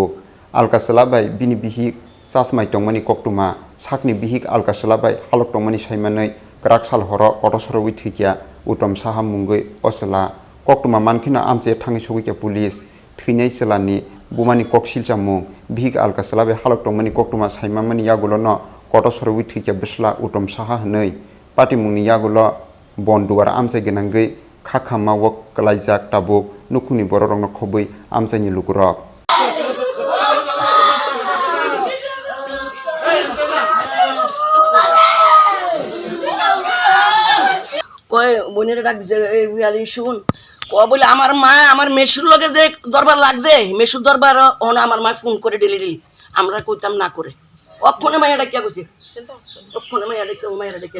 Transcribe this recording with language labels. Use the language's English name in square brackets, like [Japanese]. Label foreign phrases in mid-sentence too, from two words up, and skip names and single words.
[Kok Borok] alkasela bai bini bihik chasmai tongmani koktuma sakni bihik alkasela bai halok tongmani saimanai kraksal horo koto soroi thekya utom saha mungoi osela koktuma mankhina amche thangi sogikya police thuinai selani bumani koksilchamu bihik alkasela bai halok tongmani koktuma saimamani yagulono koto soroi thekya bisla utom saha hnei party mungni yagulo bonduar amchai genangai khakhama wok kalaijak tabuk nukhuni bororongno khobui amchaini lukurok [Bangla] কয় বোনের ডাক দিছে বিয়ালি শুন কয় বলে আমার মা আমার মেশুর লগে যে দরবার লাগছে মেশুর দরবার ওন আমার মা ফোন করে ডেলি আমরা কইতাম না করে অক্ষণে মাইয়া ডাকিয়া কইছে অক্ষণে মাইয়া ডাকিয়া